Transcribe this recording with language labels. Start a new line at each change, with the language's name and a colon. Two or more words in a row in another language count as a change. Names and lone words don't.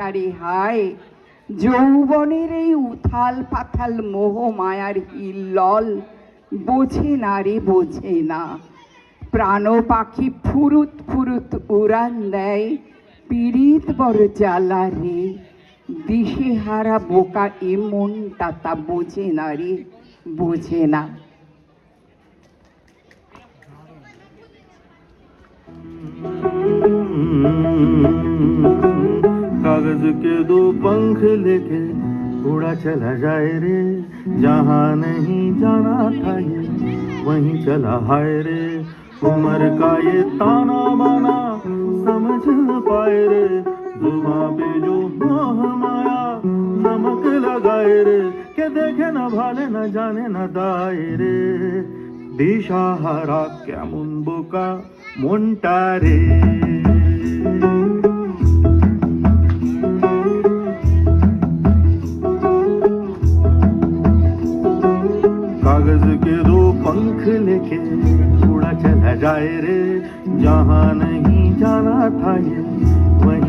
Bangla: রেহায় যৌবনের এই উথাল পাথাল মোহ মায়ার হিল্লল বোঝে না রে বোঝে না প্রাণ পাখি ফুরুত ফুরুত উড়ান দেয় পীড়িত বড় জ্বালা রে দিশেহারা বোকা এ মনটা তা বোঝে না রে বোঝে না
Hindi: कागज के दो पंख लेके उड़ा चला जाए रे जहाँ नहीं जाना था ये वहीं चला हाय रे उम्र का ये ताना बाना समझ न पाए रे जुबां पे जो मोह माया नमक लगाए रे के देखे न भाले न जाने न दाए रे
Bangla: দিশেহারা কেমন বোকা মনটা রে
Hindi: कागज के दो पंख लेके उड़ा चला जाए रे जहाँ नहीं जाना था ये वहीं